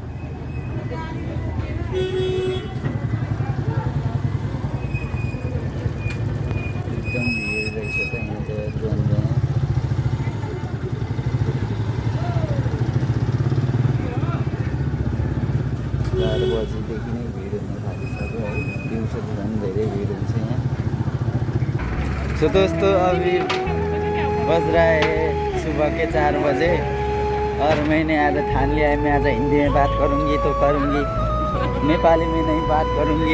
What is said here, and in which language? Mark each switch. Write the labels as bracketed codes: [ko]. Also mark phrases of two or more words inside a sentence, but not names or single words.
[ne] एकदम भिड रहेछ त यहाँ चाहिँ जोन 4 बजीदेखि नै भिड हुन थालिसक्यो है। दिउँसो त झन् धेरै भिड हुन्छ यहाँ। [hi] सो दोस्तों अभी बज रहा है सुबह के 4 बजे और मैंने आज ठान लिया है, मैं आज हिंदी में बात करूँगी तो करूँगी, नेपाली में नहीं बात करूँगी।